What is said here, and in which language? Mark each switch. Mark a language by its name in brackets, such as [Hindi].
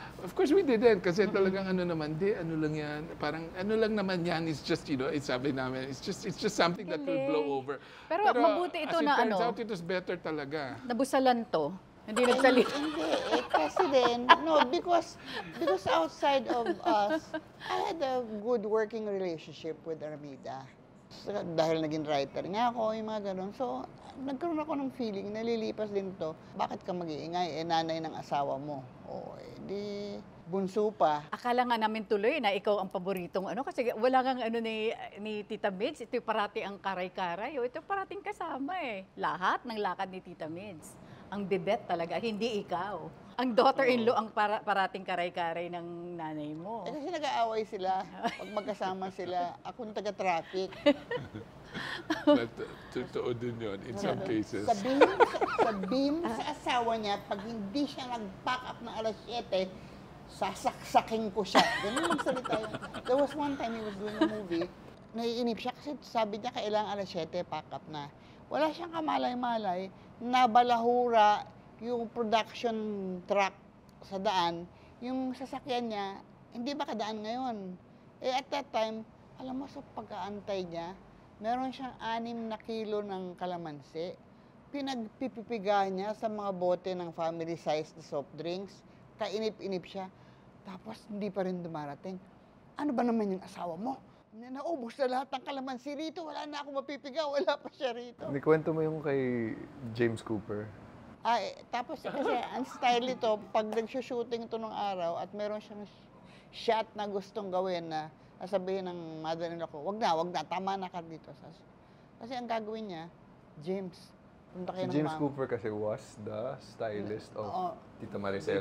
[English] Of course, we didn't [Filipino] kasi talagang ano lang yan, parang ano lang naman yan, [English] it's just, it's [Filipino] sabi namin, [English] it's just something that will blow over. [Filipino] Pero mabuti ito [English] as it [Filipino] na [English] turns out, it was better [Filipino] talaga. Nabusalan to. Hindi nagsalita. Hindi, kasi din, [English] because outside of us, I had a good working relationship with Armida. [Filipino] Dahil naging writer nga ako, yung mga ganun. So, nagkaroon ako ng feeling, nalilipas din to. Bakit ka mag-iingay? Nanay ng asawa mo. O, di bunso pa. Akala nga namin tuloy na ikaw ang paboritong kasi wala kang ni Tita Mids. Ito parating ang karay-karay. Ito parating kasama Lahat ng lakad ni Tita Mids. Ang bibet talaga, hindi ikaw. Ang daughter-in-law ang parating karay-karay ng nanay mo. Kasi nag-aaway sila. Pag magkasama sila, akong taga-traffic. Totoo din yun [English] in some cases. [Filipino] Sabihin sa asawa niya, pag hindi siya nag-pack up ng alas 7, sasaksakin ko siya. Ganun yung salita yun. [English] There was one time he was doing a movie, [Filipino] naiinip siya kasi sabi niya kailangan alas 7, pack up na. Wala siyang kamalay-malay, nabalahura yung production truck sa daan, yung sasakyan niya, hindi ba kadaan ngayon? At that time, alam mo sa pagkaantay niya, meron siyang 6 na kilo ng kalamansi. Pinagpipipiga niya sa mga bote ng family size na soft drinks. Kainip-inip siya. Tapos hindi pa rin dumarating. Ano ba naman yung asawa mo? Naubos na lahat ng kalamansi rito. Wala na ako mapipiga. Wala pa siya rito. Kwento mo yung kay James Cooper. Tapos kasi ang style ito, pag nag-shooting ito nung araw at meron siyang shot na gustong gawin na sabihin ng mother-in-law ko, wag na, tama na ka dito. Kasi ang gagawin niya, James, punta kayo ng [English] James Cooper [Filipino] kasi [English] was the stylist of Tita Maricel.